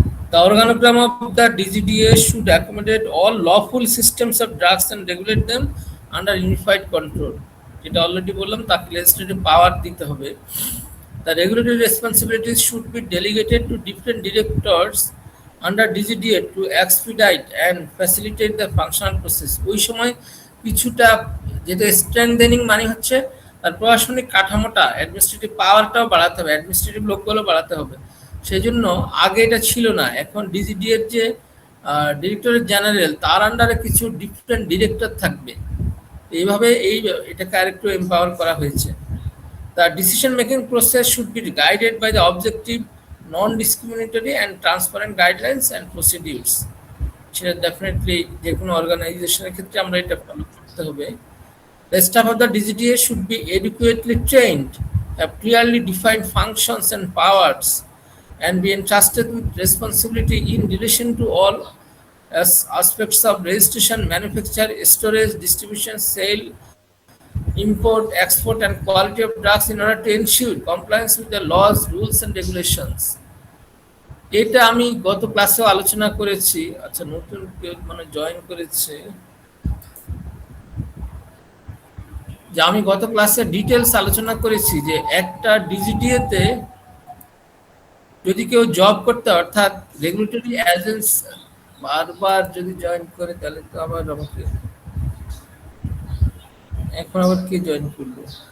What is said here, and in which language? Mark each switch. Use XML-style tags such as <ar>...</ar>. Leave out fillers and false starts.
<en>The organogram of the DGDA should accommodate all lawful systems of drugs and regulate them under unified control.</en> <bn>যেটা already বললাম, তাকে legislative পাওয়ার দিতে হবে।</bn> <en>The regulatory responsibilities should be delegated to different directors under DGDA to expedite and facilitate the functional process.</en> <bn>ওই সময় কিছুটা, যেটা strengthening মানে হচ্ছে তার প্রশাসনিক কাঠামোটা, অ্যাডমিনিস্ট্রেটিভ পাওয়ারটাও বাড়াতে হবে, অ্যাডমিনিস্ট্রেটিভ লোকগুলো বাড়াতে হবে। সেই জন্য আগে এটা ছিল না, এখন ডিজিডি এর যে ডিরেক্টরেট জেনারেল, তার আন্ডারে কিছু ডিফারেন্ট ডিরেক্টর থাকবে। এইভাবে এটাকে আরেকটু এম্পাওয়ার করা হয়েছে।</bn> <en>The decision-making process should be guided by the objective, non-discriminatory and transparent guidelines and procedures.</en> <bn>সেটা ডেফিনেটলি যে কোনো অর্গানাইজেশনের ক্ষেত্রে আমরা এটা ফলো করতে হবে।</bn> <en>The staff of the DGDA should be adequately trained, have clearly defined functions and powers, and be entrusted with responsibility in relation to all aspects of registration, manufacture, storage, distribution, sale, import, export, and quality of drugs in order to ensure compliance with the laws, rules, and regulations.</en> <bn>এটা আমি গত ক্লাসেও আলোচনা করেছি। আচ্ছা, নতুন কেউ মানে জয়েন করেছে, যে আমি গত ক্লাসে ডিটেলস আলোচনা করেছি যে একটা ডিজিডিএ তে যদি কেউ জব করতে, অর্থাৎ রেগুলেটরি এজেন্সি, বারবার যদি জয়েন করে তাহলে তো আবার আমাকে, এখন আবার কে জয়েন করলো?</bn>